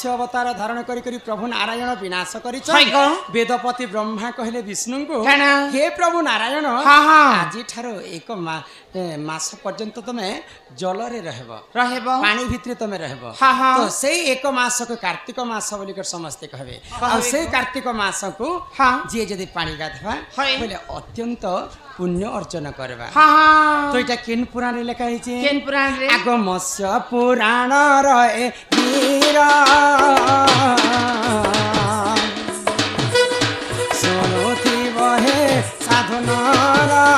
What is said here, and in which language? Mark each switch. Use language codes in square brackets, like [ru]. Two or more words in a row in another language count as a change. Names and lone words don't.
[or] ଅବତାର ଧାରଣ କରି କରି ପ୍ରଭୁ ନାରାୟଣ ବିନାଶ କରିଛନ୍ତି ବେଦପତି ବ୍ରହ୍ମା କହିଲେ ବିଷ୍ଣୁଙ୍କୁ ହେ ପ୍ରଭୁ ନାରାୟଣ ଆଜିଠାରୁ ଏକ ମାସ ପର୍ଯ୍ୟନ୍ତ ତମେ ଜଳରେ ରହିବ ପାଣି ଭିତରେ ତମେ ରହିବ ତ ସେଇ ଏକ ମାସକୁ କାର୍ତ୍ତିକ ମାସ ବୋଲିକରି ସମସ୍ତେ କହିବେ ଆଉ ସେଇ କାର୍ତ୍ତିକ ମାସକୁ ଯିଏ ଯଦି ପାଣି ଗାଧବା ବୋଲେ ଅତ୍ୟନ୍ତ ପୁଣ୍ୟ ଅର୍ଜନ କରିବା ତ ଏଇଟା କେନ୍ ପୁରାଣରେ ଲେଖା ହେଇଛି କେନ ପୁରାଣ ରେ ଆଗ ମତ୍ସ୍ୟ ପୁରାଣର ଏ ବୀର ଶୁଣୁଥିବ ହେ ସାଧୁନର